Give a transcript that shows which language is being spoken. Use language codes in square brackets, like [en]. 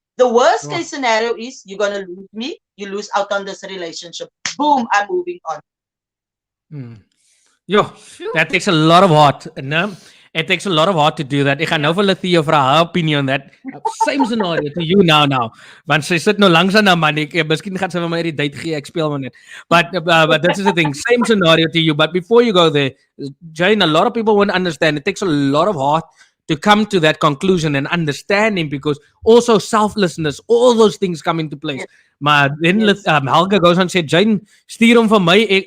[en] The worst case scenario is you're going to lose me. You lose out on this relationship. Boom, I'm moving on. Yo, that takes a lot of heart. No? It takes a lot of heart to do that. [af] Ek gaan nou vir Lethea vra [en] her opinion on that. Same scenario to you now. [af] Want sy sit nou langs aan 'n man. Miskien gaan sy vir my die date gee. Ek speel maar net. [en] But this is the thing. Same scenario to you. But before you go there, Jane, a lot of people won't understand. It takes a lot of heart to come to that conclusion and understanding, because also selflessness, all those things come into place. Maar then Helga goes on and said, Jane, [af] stuur hom vir my.